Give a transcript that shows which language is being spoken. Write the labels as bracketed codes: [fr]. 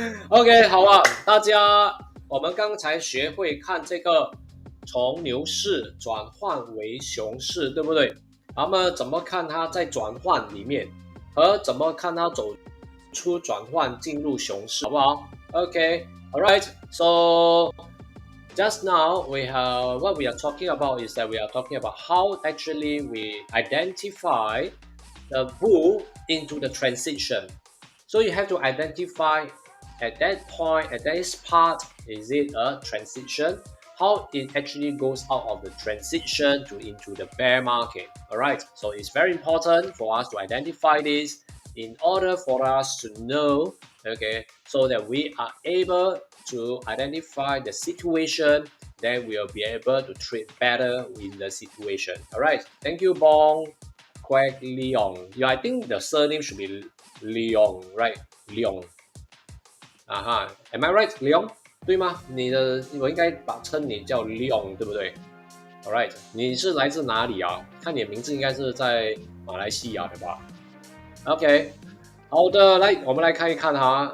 [zh] OK，好啊，大家，我们刚才学会看这个从牛市转换为熊市，对不对？那么怎么看它在转换里面，和怎么看它走出转换进入熊市，好不好？ [en] OK，all right，so just now we have what we are talking about is that we are talking about how actually we identify the bull into the transition. So you have to identify at that point, at this part, is it a transition? How it actually goes out of the transition to into the bear market. All right. So it's very important for us to identify this in order for us to know, okay, so that we are able to identify the situation, then we'll be able to trade better in the situation. All right. Thank you, Bong. Quack Leong. Yeah, I think the surname should be Leong, right? Leong. Am I right, Leong? [zh] 对吗？我应该称你叫 Leong， 对不对 ？All right， 你是来自哪里啊？看你的名字应该是在马来西亚的吧 ？OK， 好的，来，我们来看一看哈。